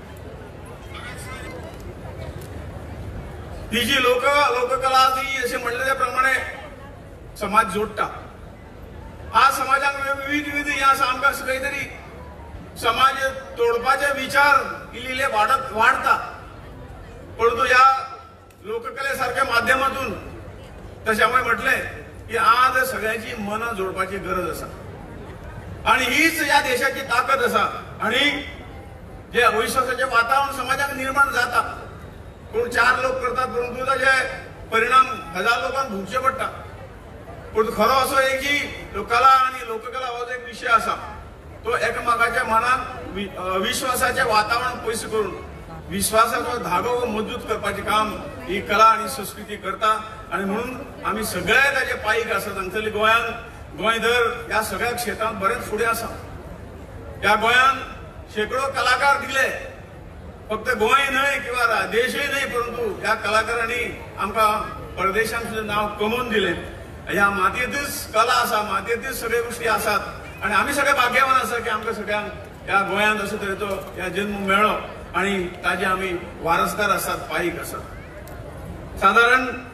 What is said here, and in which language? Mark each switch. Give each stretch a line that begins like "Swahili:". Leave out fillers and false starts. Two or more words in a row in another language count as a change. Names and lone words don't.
Konkani: ही जी लोककला ती असे म्हणले प्रमाणे समाज जोडटा. आज समाजाक विविध हे आसा, आमकां खंय तरी समाज तोडपाचे विचार इल्ले वाडता,
Marathi: परंतु ह्या लोककलेसारख्या माध्यमातून त्याच्यामुळे म्हटले की आज सगळ्यांची मनं जोडपाची गरज असा आणि हीच या देशाची ताकद असा आणि जे अविश्वासाचे वातावरण समाजात निर्माण जाता कोण 4 लोक करतात परंतु त्याचे परिणाम 1000 लोकांना भोगचे पडतात पण खरो असो एक की कला आणि लोककला हो एक विषय असा तो एकमेकाच्या मनात विश्वासाचे वातावरण पैसे करून विश्वासाचा धागो मजबूत करपाचे काम ही कला आणि संस्कृती करता आणि म्हणून आम्ही सगळे
Konkani: त्याचे पायीक असतात हांगसरली गोंयभर या सगळ्या क्षेत्रात बरेच फुडें आसा या गोंयांत शेकडो कलाकार दिले फक्त गोंय न्हय किंवा देशूय न्हय परंतु ह्या कलाकारांनी आमकां परदेशांत सुद्दां नांव कमोवन दिलें ह्या मातयेंतूच कला आसा मातयेंतूच सगळे गोष्टी आसात आणि आमी सगळे भाग्यवान आसा की आमकां सगळ्यांक ह्या गोंयांत अशे तरेचो ह्या जन्म मेळ्ळो आणि ताजे आमी वारसदार आसात पायीक आसात सादारण